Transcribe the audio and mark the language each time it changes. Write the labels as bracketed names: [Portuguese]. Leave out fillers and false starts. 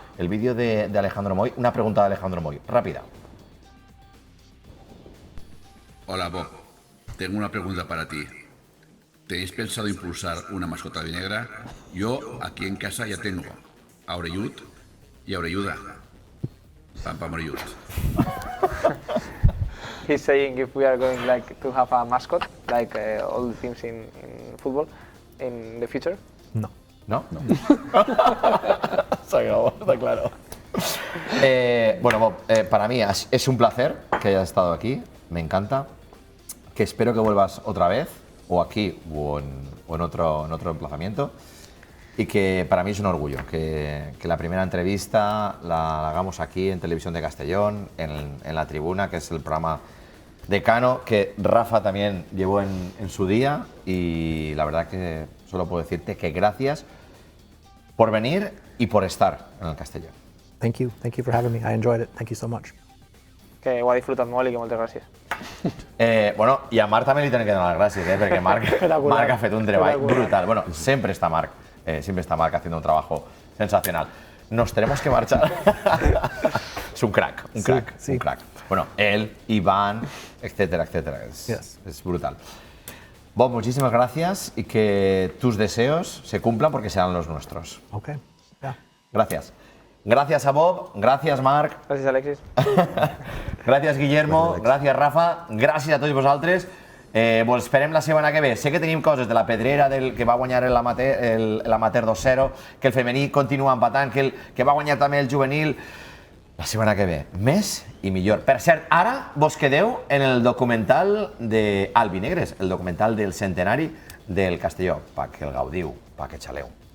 [Spanish] El vídeo de Alejandro Moy, una pregunta de Alejandro Moy, rápida. Hola Bob, tengo una pregunta para ti. ¿Tenéis pensado impulsar una mascota vinegra? Yo aquí en casa ya tengo a Oreyud y a Oreyuda. Pam pam Oreyud. [English] He's saying if we are going to have a mascot, like all the teams in football, in the future. No. [Spanish] ¿No? No. Se acabó, está claro. Bueno, Bob, para mí es un placer que hayas estado aquí, me encanta, que espero que vuelvas otra vez, o aquí o en otro emplazamiento, y que para mí es un orgullo que la primera entrevista la hagamos aquí en Televisión de Castellón, en La Tribuna, que es el programa decano que Rafa también llevó en su día, y la verdad que solo puedo decirte que gracias por venir y por estar en el Castelló. [English] Thank you for having me. I enjoyed it. Thank you so much. [Catalan] Que ho ha disfrutat molt i que moltes gràcies. Bueno, i a Marc també li tenen que donar les gràcies, perquè Marc ha fet un treball brutal. [Spanish] Bueno, siempre está Marc haciendo un trabajo sensacional. Nos tenemos que marchar. Es un crack, un crack. Bueno, él, Iván, etcétera, etcétera. Es brutal. Bob, muchísimas gracias y que tus deseos se cumplan porque serán los nuestros. [English] Okay. Yeah. [Spanish] Gracias. Gracias a Bob, gracias Marc. [Catalan] Gràcies, Alexis. Gràcies Guillermo, gràcies Rafa, gràcies a tots vosaltres. Vos esperem la setmana que ve. Sé que tenim coses de la Pedrera, del que va guanyar l'Amateur 2-0, que el femení continua empatant, que va guanyar també el juvenil. La setmana que ve, més i millor. Per cert, ara vos quedeu en el documental d'Albinegres, el documental del centenari del Castelló, perquè el gaudiu, perquè xaleu.